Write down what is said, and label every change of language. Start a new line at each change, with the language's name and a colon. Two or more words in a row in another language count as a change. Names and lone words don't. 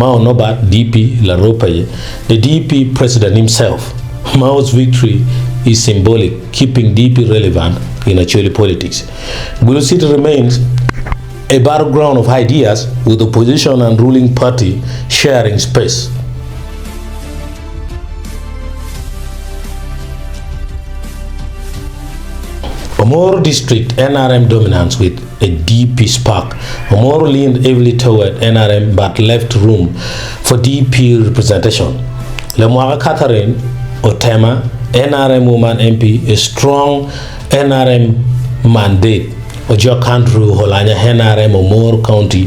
English: Mao Nobat, DP Laropaye, the DP president himself. Mao's victory is symbolic, keeping DP relevant in Acholi politics. Gulu City remains a battleground of ideas, with opposition and ruling party sharing space. Omoro district NRM dominance with a DP spark. Omoro leaned heavily toward NRM but left room for DP representation. Lemwaga Catherine Otema, NRM woman MP, a strong NRM mandate. Ojo Kandru, Olanya, NRM, Omoro County.